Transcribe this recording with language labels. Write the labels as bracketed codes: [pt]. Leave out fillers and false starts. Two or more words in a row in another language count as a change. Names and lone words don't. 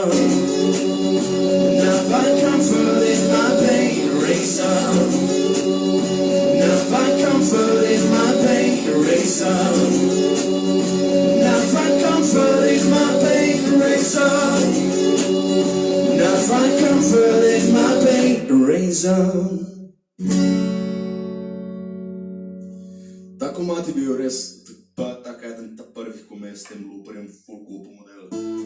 [en] Now find comfort in my pain, razor. Now find comfort in my pain, razor. Now find comfort in my pain, razor. Now find comfort in my pain, razor. [sl] Ta komad je bil res pa tak eden ta prvih komaj s tem looperjem full cool po modelu.